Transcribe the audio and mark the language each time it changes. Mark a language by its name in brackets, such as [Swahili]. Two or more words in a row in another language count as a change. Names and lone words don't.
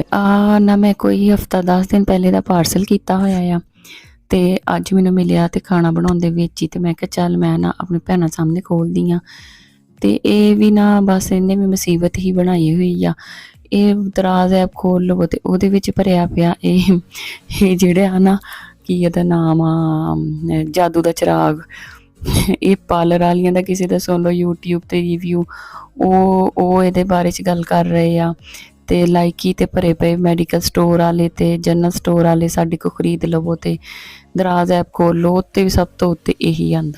[Punjabi] ਤੇ ਆ ਨਾ ਮੈਂ ਕੋਈ ਹਫ਼ਤਾ 10 ਦਿਨ ਪਹਿਲੇ ਦਾ ਪਾਰਸਲ ਕੀਤਾ ਹੋਇਆ ਆ ਤੇ ਅੱਜ ਮੈਨੂੰ ਮਿਲਿਆ ਤੇ ਖਾਣਾ ਬਣਾਉਣ ਦੇ ਵਿੱਚ ਹੀ ਤੇ ਮੈਂ ਕਿਹਾ ਚੱਲ ਮੈਂ ਨਾ ਆਪਣੀ ਭੈਣਾਂ ਸਾਹਮਣੇ ਖੋਲ੍ਹਦੀ ਆਂ। ਤੇ ਇਹ ਵੀ ਨਾ ਬੱਸ ਇੰਨੇ ਵੀ ਮੁਸੀਬਤ ਹੀ ਬਣਾਈ ਹੋਈ ਆ। ਇਹ ਦਰਾਜ਼ ਐਪ ਖੋਲ੍ਹ ਲਵੋ ਤੇ ਓਹਦੇ ਵਿੱਚ ਭਰਿਆ ਪਿਆ ਇਹ ਜਿਹੜੇ ਆ ਨਾ ਕੀ ਇਹਦਾ ਨਾਮ ਆ ਜਾਦੂ ਦਾ ਚਿਰਾਗ਼। ਇਹ ਪਾਰਲਰ ਵਾਲੀਆਂ ਦਾ ਕਿਸੇ ਦਾ ਸੁਣ ਲਓ यूट्यूब ਤੇ ਰਿਵਿਊ, ਉਹ ਇਹਦੇ ਬਾਰੇ 'ਚ ਗੱਲ ਕਰ ਰਹੇ ਆ। ਤੇ ਲਾਈਕੀ ਤੇ ਭਰੇ ਪਏ ਮੈਡੀਕਲ ਸਟੋਰ ਵਾਲੇ ਤੇ ਜਨਰਲ ਸਟੋਰ ਵਾਲੇ ਸਾਡੇ ਕੋਲ ਖਰੀਦ ਲਵੋ ਤੇ ਦਰਾਜ਼ ਐਪ ਖੋਲ ਲਓ, ਉੱਤੇ ਵੀ ਸਭ ਤੋਂ ਉੱਤੇ ਇਹੀ ਆਂਦਾ।